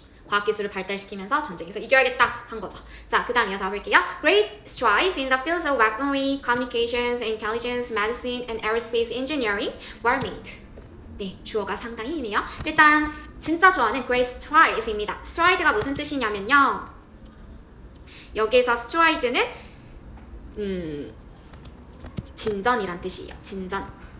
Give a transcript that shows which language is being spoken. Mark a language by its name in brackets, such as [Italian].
[Korean] 과학기술을 발달시키면서 전쟁에서 이겨야겠다 한 거죠. 자, 그 다음 이어서 볼게요. [English] Great strides in the fields of weaponry, communications, intelligence, medicine, and aerospace engineering were made. [Korean] 네, 주어가 상당히 이네요. 일단 진짜 좋아하는 [English] great strides [Korean] 입니다. stride가 무슨 뜻이냐면요. 여기에서 stride는 진전이란 뜻이에요. 진전.